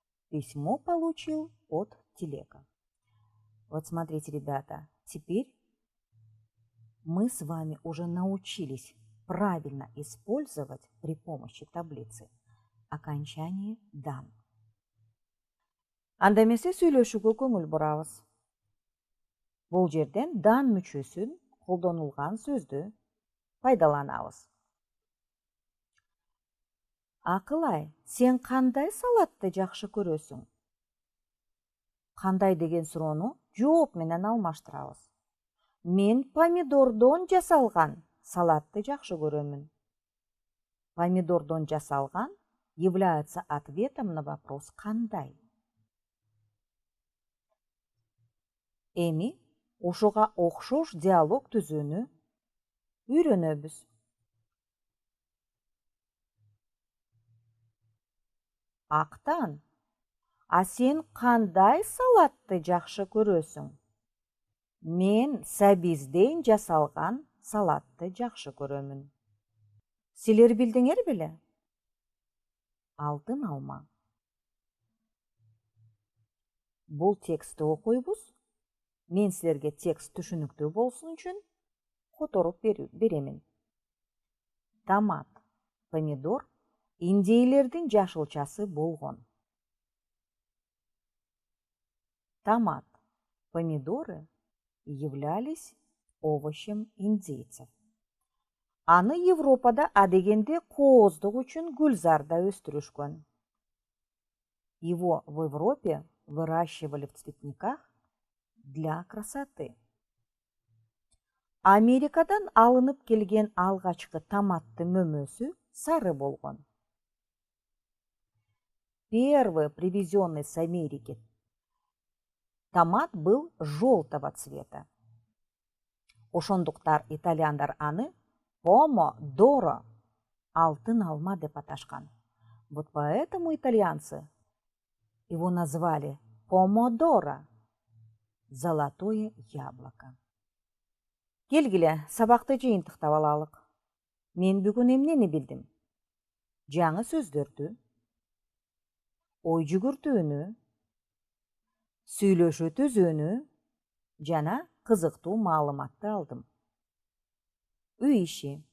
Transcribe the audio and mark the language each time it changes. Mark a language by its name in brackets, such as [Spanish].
[Russian] Письмо получил от Тилека. Вот смотрите, ребята, теперь мы с вами уже научились правильно использовать при помощи таблицы окончание дан. [Kyrgyz] Анда эмесе сүйлөшүүгө көңүл бурабыз. Бул жерден дан мүчөсүн колдонулган сөздү пайдаланабыз. Акылай, сен кандай салатты жакшы көрөсүң? Кандай деген суроону жооп менен алмаштырабыз. Мен помидордон жасалган салатты жакшы көрөмүн. Помидордон жасалган [Russian] является ответом на вопрос «кандай?». [Kyrgyz] Эми ошого окшош диалог түзүүнү үйрөнөбүз. Актан, а сен кандай салатты жакшы көрөсүң? Мен сабизден жасалган салатты жакшы көрөмүн. Силер билдиңер беле? Алтын алма. Бул текстти окуйбуз. Мен силерге текст түшүнүктүү болсун үчүн которуп беремин. Томат, помидор индейлердин жашылчасы болгон. [Russian] Томат, помидоры являлись овощем индейцев. [Kyrgyz] Аны Европада адегенде кооздук үчүн гүлзарда өстүрүшкөн. [Russian] Его в Европе выращивали в цветниках для красоты. [Kyrgyz] Америкадан алынып келген алгачкы томатты мөмөсү сары болгон. [Russian] Первый привезенный с Америки томат был желтого цвета. [Kyrgyz] Ошондуктан итальяндар аны помодоро, алтын алма деп аташкан. [Russian] Вот поэтому итальянцы его назвали помодоро, золотое яблоко. [Kyrgyz] Келгиле, сабакты жыйынтыктап алалык. Мен бүгүн эмнени билдим? Жаңы сөздөрдү, ой жүгүртүүнү, сүйлөшүү түзүүнү жана кызыктуу маалыматты алдым. Үй иши.